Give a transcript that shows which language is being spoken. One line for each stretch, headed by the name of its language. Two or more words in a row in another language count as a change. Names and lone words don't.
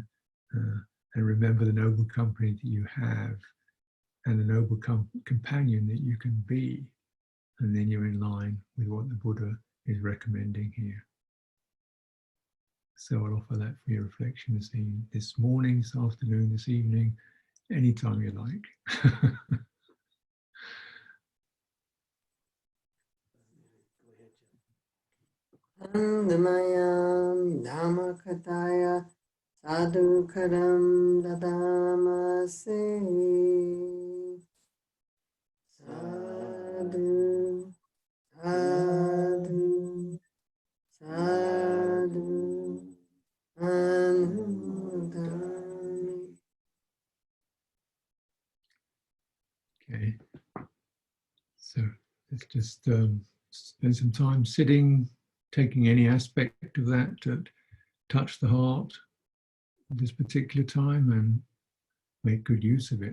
English: And remember the noble company that you have and the noble companion that you can be. And then you're in line with what the Buddha is recommending here. So I'll offer that for your reflection this morning, this afternoon, this evening, anytime you like.
Pali: Andamayam Dhamma Kataya Sadhu Karam Dadamase Sadhu Sadhu Sadhu Anudami.
English: Okay, so let's just spend some time sitting, taking any aspect of that to touch the heart at this particular time and make good use of it.